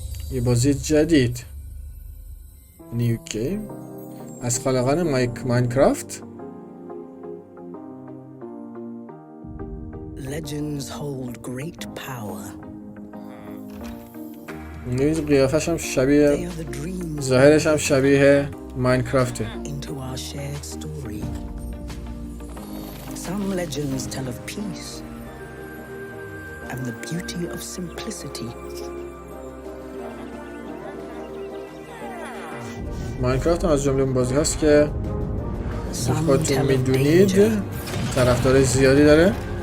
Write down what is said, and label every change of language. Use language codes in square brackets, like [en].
[fa] یه بازی جدید نیو گیم از خالقان ماینکرافت. [en] Legends hold great power. [fa] این قیافش هم شبیه، ظاهرش هم شبیه ماینکرافته. [en] Into our shared story. Some legends tell of peace and the beauty of simplicity. [fa] ماینکرافت هم از جمله اون بازی هست که خودتون میدونید طرفدار زیادی داره.